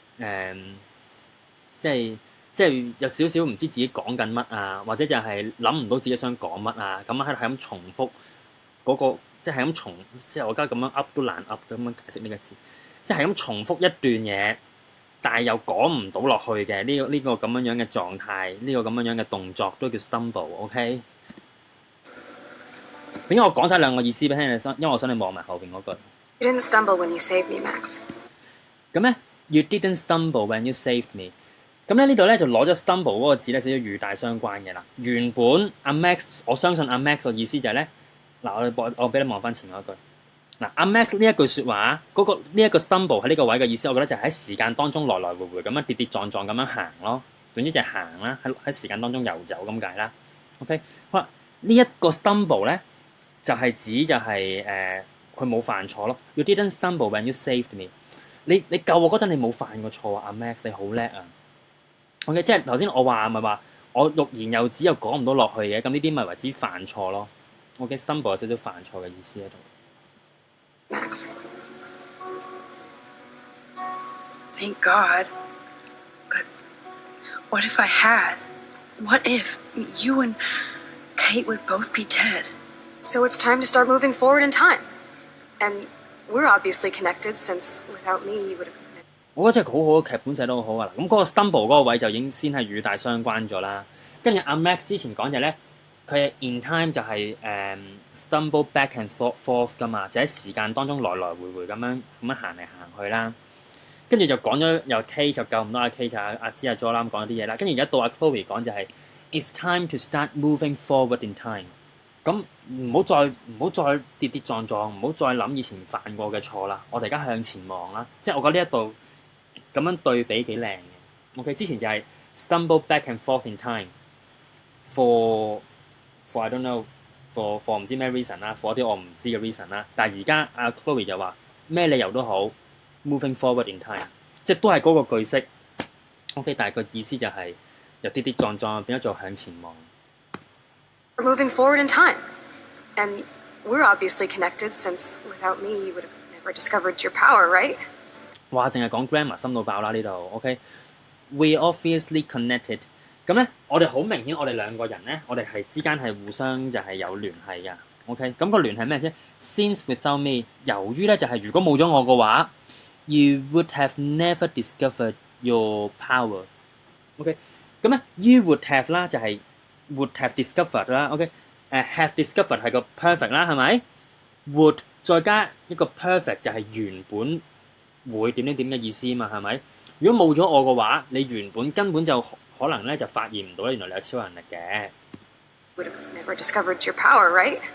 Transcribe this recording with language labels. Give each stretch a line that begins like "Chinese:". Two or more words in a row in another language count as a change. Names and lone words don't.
Cantonese: 即係有少少唔知自己講緊乜啊，或者就係諗唔到自己想講乜啊，咁喺度係咁重複嗰個，即係咁即係我而家咁樣 up 都難 up 咁樣解釋呢個字，即係咁重複一段嘢，但係又講唔到落去嘅呢個咁樣嘅狀態，呢個咁樣嘅動作都叫 stumble，OK？點解我講晒兩個意思俾你聽？因為我想你望埋後邊嗰句。
English: You didn't stumble when you saved me, Max.
Cantonese: 咁咧 ，
English: You didn't stumble when you saved me。
Cantonese: 咁咧呢度咧就攞咗 stumble 嗰個字咧，少少語帶相關嘅啦。原本阿 Max， 我相信阿 Max 嘅意思就係咧，嗱我俾你望翻前嗰句。嗱阿 Max 呢一句説話，呢一個 stumble 喺呢個位嘅意思，我覺得就係喺時間當中來來回回咁樣跌跌撞撞咁樣行咯。總之就係行啦，喺時間當中遊走咁解啦。OK， 好啦，呢一個 stumble 咧。就係指就係佢冇犯錯咯。
English: You didn't stumble when you saved me。
Cantonese: 你救我嗰陣，你冇犯過錯啊，阿 Max 你好叻啊。OK， 即係頭先我話咪話我欲言又止又講唔到落去嘅，咁呢啲咪為之犯錯咯。OK，stumble 有少少犯錯嘅意思喺度。
English: Max. Thank God. But what if I had? What if you and Kate would both be dead? So it's time to start moving forward in time. And we're obviously connected, since without me you would have...
Cantonese: 我覺得真係好好，劇本寫得好好啊！咁嗰個 stumble 嗰個位就已經先係語帶相關咗啦。跟住阿 Max 之前講就咧，佢係
English: in time
Cantonese: 就係
English: stumble back and forth
Cantonese: 噶嘛，就喺時間當中來來回回咁樣行嚟行去啦。跟住就講咗由 K 就救唔到阿 K 就阿芝阿 Jolam 講啲嘢啦。跟住而家到阿 Chloe 講就係
English: It's time to start moving forward in time。
Cantonese: 咁唔好再跌跌撞撞，唔好再諗以前犯過嘅錯啦。我哋而家向前望啦，即係我覺得呢一度咁樣對比幾靚嘅。OK， 之前就係
English: stumble back and forth in time for I don't know for
Cantonese: 唔知咩 reason 啦 ，for 啲我唔知嘅 reason 啦。但係而家阿 Chloe 就話咩理由都好
English: moving forward in time，
Cantonese: 即係都係嗰個句式。OK， 但係個意思就係由跌跌撞撞變咗做向前望。
English: We're moving forward in time. And we're obviously connected, since without me you would have never discovered your power, right?
Cantonese: 哇！淨係講 grammar 深到爆啦呢度。OK，
English: we obviously connected。
Cantonese: 咁咧，我哋好明顯，我哋兩個人咧，我哋係之間係互相就係有聯繫㗎。OK，咁個聯繫咩先 ？
English: Since without me，
Cantonese: 由於咧就係如果冇咗我嘅話 ，
English: you would have never discovered your power。
Cantonese: OK，咁咧
English: you would have
Cantonese: 啦，就係
English: would have discovered
Cantonese: 啦。OK，
English: have discovered
Cantonese: 係個 perfect 啦，係咪 ？would 再加一個 perfect 就係原本會點嘅意思嘛，係咪？如果冇咗我嘅話，你原本根本就可能咧就發現唔到原來你有超能力嘅。
English: Would have never discovered your power, right?